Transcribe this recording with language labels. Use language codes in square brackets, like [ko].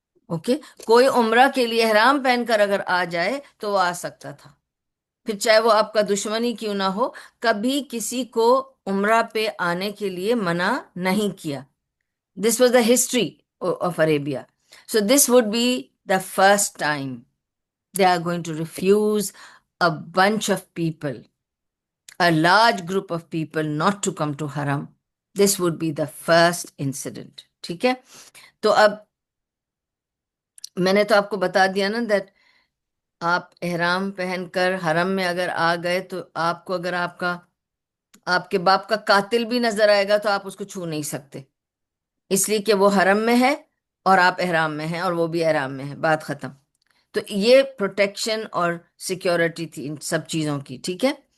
[ur] Okay, کوئی عمرہ کے لیے احرام پہن کر اگر آ جائے تو وہ آ سکتا تھا، پھر چاہے وہ آپ کا دشمن ہی کیوں نہ ہو، کبھی کسی کو عمرہ پہ آنے کے لیے منع نہیں کیا۔ [en] This was the history of Arabia, so this would be the first time they are going to refuse a bunch of people, a large group of people not to come to Haram. This would be the first incident. [ur] ٹھیک ہے، تو اب میں نے تو آپ کو بتا دیا نا that آپ احرام پہن کر حرم میں اگر آ گئے تو آپ کو اگر آپ کے باپ کا قاتل بھی نظر آئے گا تو آپ اس کو چھو نہیں سکتے، اس لیے کہ وہ حرم میں ہے اور آپ احرام میں ہیں اور وہ بھی احرام میں ہے، بات ختم۔ تو یہ پروٹیکشن اور سیکیورٹی تھی ان سب چیزوں کی۔ ٹھیک ہے،